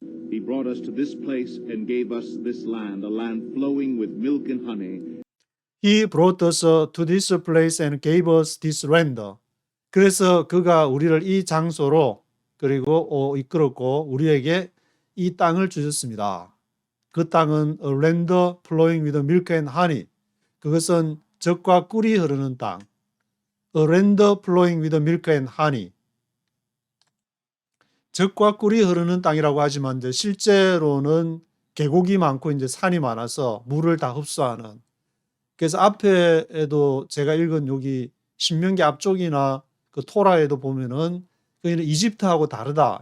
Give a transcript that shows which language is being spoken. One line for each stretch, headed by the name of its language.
English: He brought us to this place and gave us this land, a land flowing with milk and honey. He brought us to this place and gave us this land.
Korean: 그래서 그가 우리를 이 장소로 그리고 이끌었고 우리에게 이 땅을 주셨습니다. 그 땅은
English: a land flowing with milk and honey.
Korean: 그것은 젖과 꿀이 흐르는 땅.
English: A land flowing with milk and honey.
Korean: 젖과 꿀이 흐르는 땅이라고 하지만 이제 실제로는 계곡이 많고 이제 산이 많아서 물을 다 흡수하는. 그래서 앞에도 제가 읽은 여기 신명기 앞쪽이나 그 토라에도 보면은 그는 이집트하고 다르다.